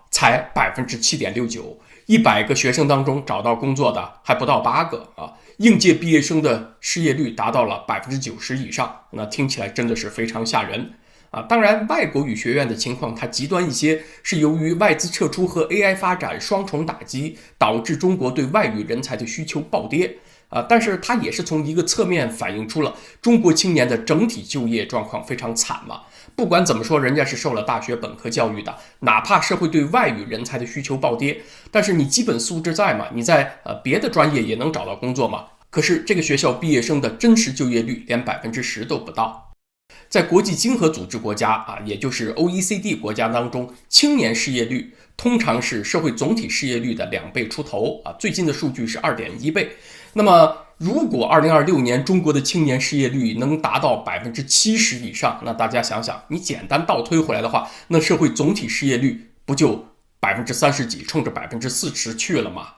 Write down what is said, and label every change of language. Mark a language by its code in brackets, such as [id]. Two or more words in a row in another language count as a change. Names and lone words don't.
[zh] 才7.69%，100個學生當中找到工作的還不到8個應屆畢業生的失業率達到了90%以上，那聽起來真的是非常嚇人。當然外國語學院的情況它極端一些，是由於外資撤出和 AI 發展雙重打擊，導致中國對外語人才的需求暴跌。但是它也是從一個側面反映出了中國青年的整體就業狀況非常慘嘛。不管怎麼說，人家是受了大學本科教育的，哪怕社會對外語人才的需求暴跌，但是你基本素質在嘛，你在別的专業也能找到工作嘛。可是这個學校畢業生的真實就業率連10%都不到。在國際經合組織國家也就是 OECD 國家當中，青年失業率通常是社會總體失業率的2倍出頭最近的數據是2.1倍。那麼如果2026年中國的青年失業率能達到70%以上，那大家想想，你簡單倒推回來的話，那社會總体失業率不就30%幾衝着40%去了嗎？